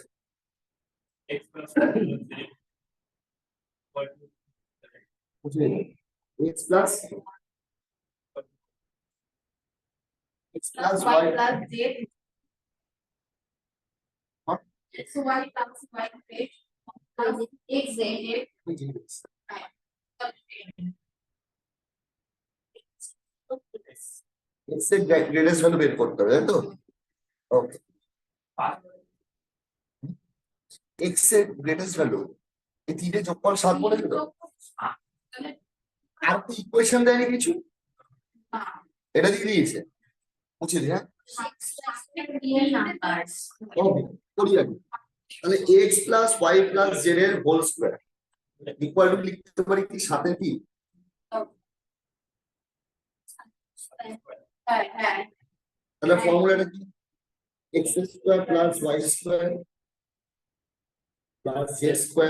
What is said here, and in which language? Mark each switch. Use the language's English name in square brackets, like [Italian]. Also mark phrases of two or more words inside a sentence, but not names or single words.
[English] X plus 4 equal to বুঝে x plus x plus y y plus z What? x y plus y plus x z [Bangla] x এর [English] greatest value [Bangla] বের করতে হবে তাই তো ওকে 5. x এর [English] greatest value [Bangla] এই তিনটে যোগফল 7 বলেছে তো আর তো ইকুয়েশন দেয়নি কিছু এটা দিয়ে দিয়েছে মুছে দিই হ্যাঁ [English] real numbers [Bangla] ওকে করি আগে তাহলে [English] x plus y plus z [Bangla] এর [English] whole square equal to [Bangla] লিখতে পারি কি সাথে কি হ্যাঁ তাহলে ফর্মুলাটা কি [English] x square plus y square plus z square